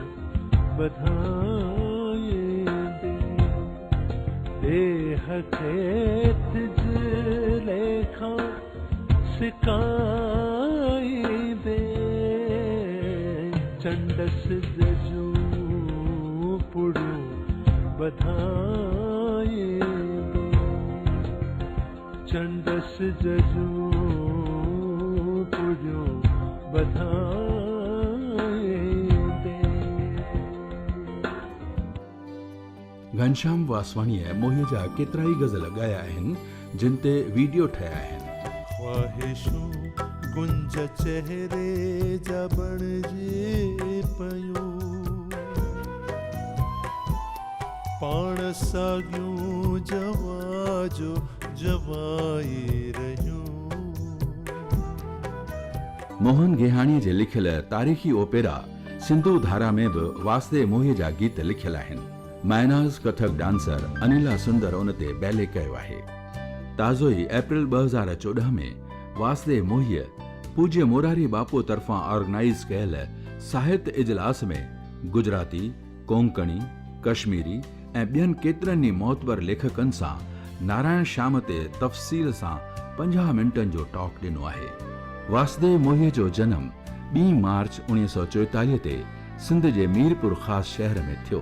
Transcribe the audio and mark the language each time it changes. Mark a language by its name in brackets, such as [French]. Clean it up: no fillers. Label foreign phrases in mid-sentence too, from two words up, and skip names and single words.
[Sindhi] बधाए दे, देह खेत लेखा सिकाए दे, चंडस जजू पुड़ो बधाए दे, चंडस जजू पुड़ो बधाए दे। घनश्याम वासवाणीअ मोहीअ जा केतिरा ई गज़ल ॻाया आहिनि जिन ते वीडियो ठाहिया आहिनि। ख्वाहिशों कुंज चेहरे जा बणजे पयूं पाण साॻियूं जवा जो जवाए रहियूं। मोहन गेहाणी जे लिखियल तारीख़ी ओपेरा सिंधु धारा में बि वासुदेव मोहीअ जा गीत लिखियल आहिनि। मायनाज़ कथक डांसर अनिला सुंदर उन ते बैले कयो आहे। ताज़ो ई अप्रैल 2014 में वासुदेव मोहीअ पूज्य मोरारी बापू तरफ़ां ऑर्गेनाइज़ कयल साहित्य इजलास में गुजराती, कोंकणी, कश्मीरी ऐं ॿियनि केतिरनि ई मोतबर लेखकनि सां नारायण श्याम ते तफ़सील सां 50 मिंटनि जो टॉक ॾिनो आहे। वासुदेव मोहीअ जो जनम 2 मार्च 1944 ते सिंध जे मीरपुर ख़ासि शहर में थियो।